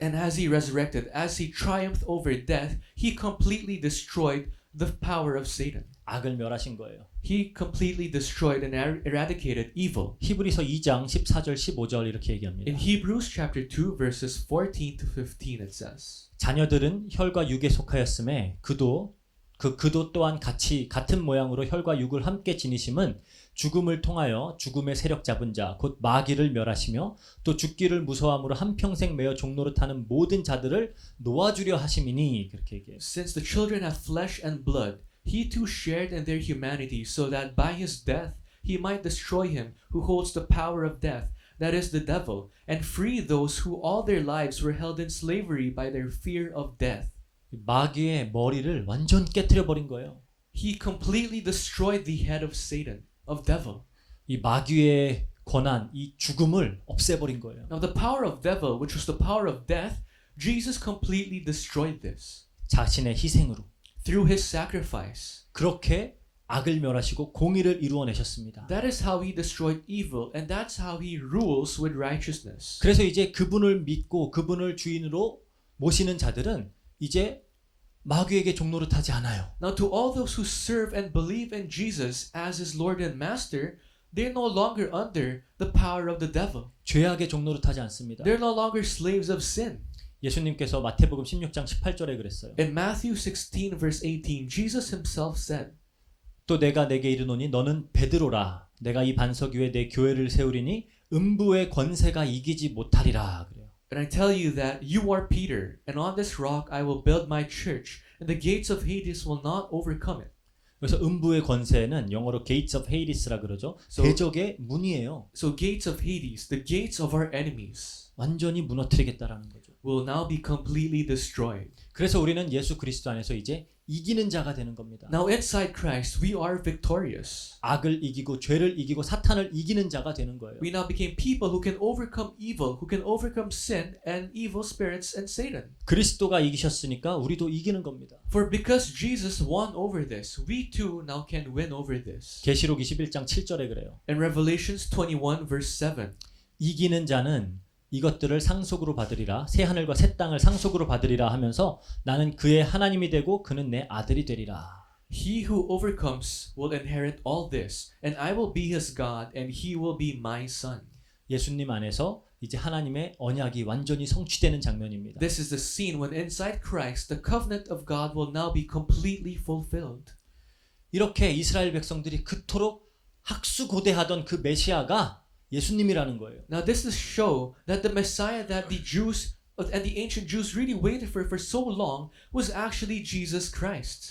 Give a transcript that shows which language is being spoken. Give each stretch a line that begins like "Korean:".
English: And as he resurrected, as he triumphed over death, he completely destroyed the power of Satan.
Korean: 악을 멸하신 거예요.
English: He completely destroyed and eradicated evil.
Korean: 히브리서 2장 14절 15절 이렇게 얘기합니다.
English: In Hebrews chapter 2 verses 14 to 15 it says,
Korean: 자녀들은 혈과 육에 속하였음에 그도 또한 같은 모양으로 혈과 육을 함께 지니심은 죽음을 통하여 죽음의 세력 잡은 자 곧 마귀를 멸하시며 또 죽기를 무서워함으로 한평생 매어 종로로 타는 모든 자들을 놓아주려 하심이니 그렇게 얘기해요.
English: Since the children have flesh and blood, he too shared in their humanity so that by his death he might destroy him who holds the power of death, that is the devil, and free those who all their lives were held in slavery by their fear of death.
Korean: 마귀의 머리를 완전 깨트려 버린 거예요.
English: He completely destroyed the head of Satan, of devil.
Korean: 이 마귀의 권한, 이 죽음을 없애버린 거예요.
English: Now the power of devil, which was the power of death, Jesus completely destroyed this
Korean: 자신의 희생으로
English: through his sacrifice.
Korean: 그렇게 악을 멸하시고 공의를 이루어내셨습니다.
English: That is how he destroyed evil, and that's how he rules with righteousness.
Korean: 그래서 이제 그분을 믿고 그분을 주인으로 모시는 자들은 이제 마귀에게 종노릇하지 않아요.
English: Now to all those who serve and believe in Jesus as his Lord and Master, they're no longer under the power of the devil.
Korean: 죄악의 종노릇하지 않습니다.
English: They're no longer slaves of sin.
Korean: 예수님께서 마태복음 16장 18절에 그랬어요.
English: In Matthew 16 verse 18, Jesus himself said,
Korean: 또 내가 내게 이르노니 너는 베드로라. 내가 이 반석 위에 내 교회를 세우리니 음부의 권세가 이기지 못하리라. 그래요.
English: And I tell you that you are Peter, and on this rock I will build my church, and the gates of Hades will not overcome it.
Korean: 그래서 음부의 권세는 영어로
English: gates of Hades
Korean: 라 그러죠.
English: So-
Korean: 대적의 문이에요.
English: So gates of Hades, the gates of our enemies,
Korean: 완전히 무너뜨리겠다라는 거죠.
English: will now be completely destroyed.
Korean: 그래서 우리는 예수 그리스도 안에서 이제 이기는 자가 되는 겁니다.
English: Now inside Christ, we are victorious.
Korean: 악을 이기고 죄를 이기고 사탄을 이기는 자가 되는 거예요.
English: We now became people who can overcome evil, who can overcome sin and evil spirits and Satan.
Korean: 그리스도가 이기셨으니까 우리도 이기는 겁니다.
English: For because Jesus won over this, we too now can win over this.
Korean: 계시록 21장 7절에 그래요.
English: In Revelations 21 verse 7,
Korean: 이기는 자는 이것들을 상속으로 받으리라. 새 하늘과 새 땅을 상속으로 받으리라 하면서 나는 그의 하나님이 되고 그는 내 아들이 되리라.
English: he who overcomes will inherit all this, and I will be his God, and he will be my son.
Korean: 예수님 안에서 이제 하나님의 언약이 완전히 성취되는 장면입니다.
English: This is the scene when inside Christ, the covenant of God will now be completely fulfilled.
Korean: 이렇게 이스라엘 백성들이 그토록 학수고대하던 그 메시아가 예수님이라는 거예요.
English: Now this is show that the Messiah that the Jews and the ancient Jews really waited for so long was actually Jesus Christ.